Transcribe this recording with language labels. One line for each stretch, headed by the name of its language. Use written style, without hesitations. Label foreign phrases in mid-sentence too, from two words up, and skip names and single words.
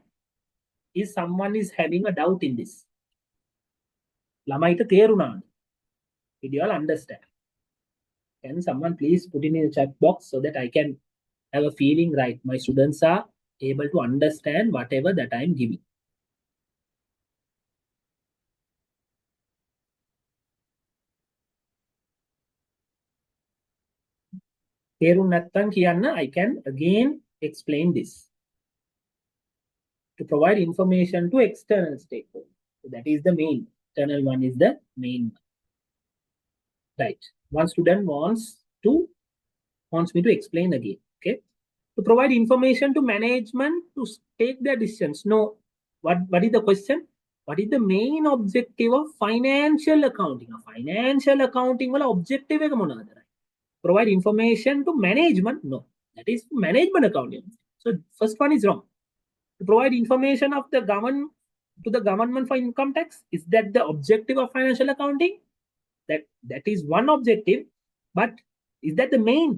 English: Is someone is having a doubt in this?
Sinhala: ළමයිට තේරුණාද.
English: Did you all understand? Can someone please put in the chat box so that I can have a feeling, right? My students are able to understand whatever that I'm giving.
Sinhala: තේරුම් නැත්නම් කියන්න,
English: I can again explain this. To provide information to external stakeholders. So that is the main. External one is the main one. Right. One student wants to wants me to explain again. Okay. To provide information to management to take their decisions. No. What is the question? What is the main objective of financial accounting? Financial accounting
Sinhala: wala objective එක මොනවද?
English: Provide information to management? No. That is management accounting. So first one is wrong. To provide information of the government to the government for income tax, is that the objective of financial accounting? That is one objective, but is that the main?